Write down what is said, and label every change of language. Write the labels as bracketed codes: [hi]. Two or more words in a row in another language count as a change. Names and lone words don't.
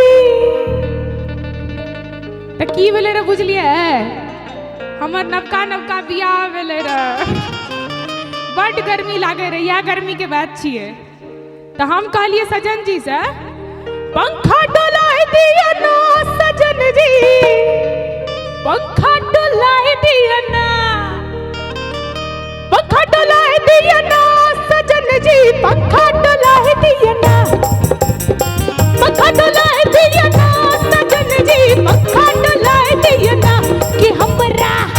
[mai] तो की भेले रे बुझलिए, हमर नवका नवका बियाह भेले रे, बड गर्मी लागे रे, या गर्मी के बात छिए, तो हम कहलिए सजन जी से पंखा डोला दिया ना सजन सजन जी पंखा डुलाए दिया ना, पंखा डुलाए दिया ना सजन जी, पंखा डुलाए दिया ना, पंखा डुलाए दिया ना सजन जी, पंखा डुलाए दिया ना कि हमरा